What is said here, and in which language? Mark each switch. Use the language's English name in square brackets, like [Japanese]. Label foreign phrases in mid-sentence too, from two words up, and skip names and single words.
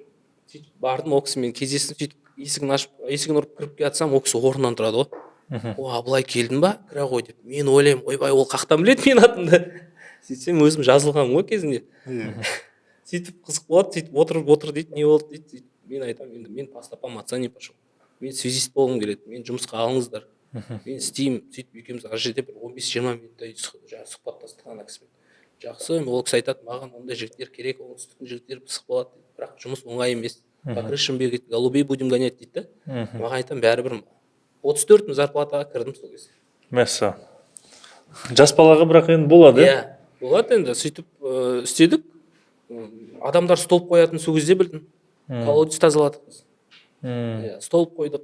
[Kazakh] Сөйтіп бардым, ол кісімен кездестім, сөйтіп есігін ұрып кіріп келатсам, ол кісі орнынан тұрады ғой. О, Абылай келдің ба? Кіре ғой деп. Мен ойлаймын, ойбай, ол қақтан біледі мен атымды. Сөйтсем өзім жазылғанмын ғой кезінде. Сөйтіп қызық болады, сөйтіп отыр дейді, не болды дейді. Мен айтамын, енді мен [Russian] по стопам отца не пошел. [Kazakh] Мен связист болғым келеді, мен жұмысқа алыңыздар. Мен істеймін. Сөйтіп екеуміз ар жерде бір 15-20 минуттай сұхбаттастық ана кісімен. Жақсы, ол кісі айтады, маған ондай жігіттер керек, оңтүстіктің жігіттері пысық болады дейді. Бірақ жұмыс оңай емес. [Russian] По крышам бегать, голубей будем гонять [Kazakh] дейді да. Маған айтамын, бәрібір 34 мың зарплатаға кірдім сол кезде. Мәссаған. Жас балаға бірақ енді болады. Иә, болады енді. Сөйтіп істедік. Адамдар столб қоятын сол кезде білдім. Колодец тазаладық біз. Столб қойдық.